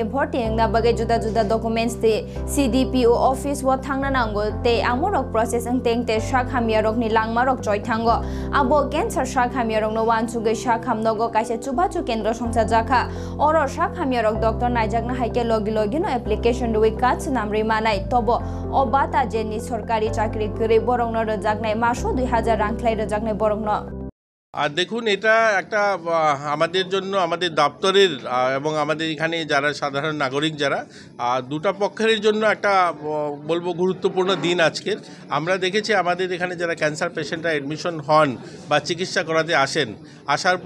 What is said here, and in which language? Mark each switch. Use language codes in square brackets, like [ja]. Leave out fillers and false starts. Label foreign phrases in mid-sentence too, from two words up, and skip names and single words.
[trp] Bhorti Engna Bage Juda Juda documents te CDPO office wa thangna nango te amorok process engteng te Sakhamia Rok ni langmarok choi thango Abo cancer Sakhamia rok no wan chugai Sakhamnogo kaisa chubachu kendra songcha jakha oro Sakhamia rok doctor naijakna haike logi no application dui kach namri manai tobo obata jeni [bn] সরকারি চাকরি [trp] kore borong no rajaknai maso 2000 rang khlai rajaknai borong no [bn] আর দেখুন এটা একটা আমাদের জন্য আমাদের দপ্তরের এবং আমাদের এখানে যারা সাধারণ নাগরিক যারা দুটো পক্ষের জন্য একটা বলবো গুরুত্বপূর্ণ দিন আজকের আমরা দেখেছি আমাদের এখানে যারা [en] cancer patientra [bn] অ্যাডমিশন হন বা চিকিৎসা করাতে আসেন আসার পরে